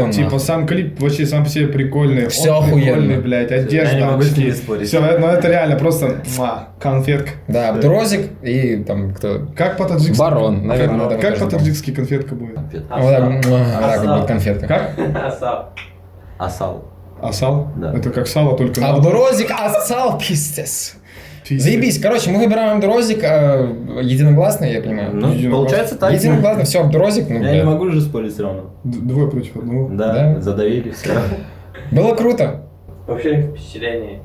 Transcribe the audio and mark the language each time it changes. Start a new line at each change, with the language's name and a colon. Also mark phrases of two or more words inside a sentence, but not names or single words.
Russian: вот он, типа нахуй. сам клип вообще сам по себе прикольный. Всё он охуенно. прикольный, блядь, одежда. Я не могу с очки. ней спорить. Всё, ну это реально просто конфетка. Да, Абдурозик и там кто? Как по-таджикски? Барон, наверное, надо Как тоже по-таджикски конфетка будет? Вот так вот будет конфетка. Как? Асап. Асал. Асал? Да. Это как сало, только на Абдурозик, ассал, пиздец. пиздец. Заебись. Короче, мы выбираем Абдурозик единогласно, я понимаю. Ну, получается так. Единогласно, все, Абдурозик, ну, Я не бля. могу же спорить все равно. Двое против одного. Да, Да. задавили все. Было круто. Вообще впечатление.